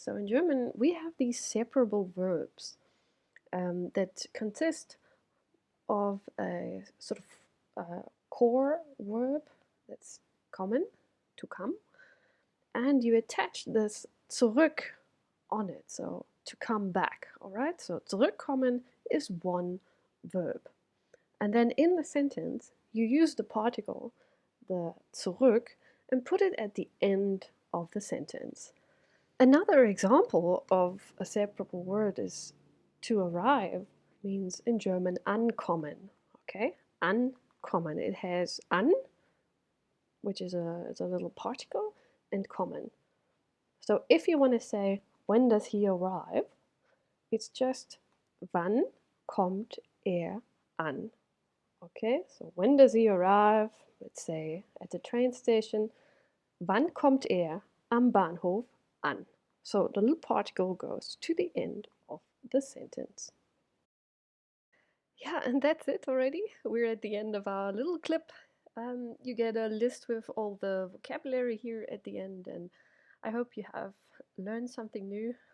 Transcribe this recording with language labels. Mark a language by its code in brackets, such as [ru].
[en] So in German, we have these separable verbs that consist of a sort of core verb that's common, to come, and you attach this zurück on it, so to come back, all right? So zurückkommen is one verb. And then in the sentence, you use the particle, the zurück, and put it at the end of the sentence. Another example of a separable word is to arrive, means in German ankommen, okay? Ankommen. It has an, which is a little particle, and kommen. So if you want to say, when does he arrive? It's just, [de] wann kommt an? [en] Okay, so when does he arrive? Let's say at the train station. [de] Wann kommt er am Bahnhof an? [en] So the little particle goes to the end of the sentence. Yeah, and that's it already. We're at the end of our little clip. You get a list with all the vocabulary here at the end, and I hope you have learned something new.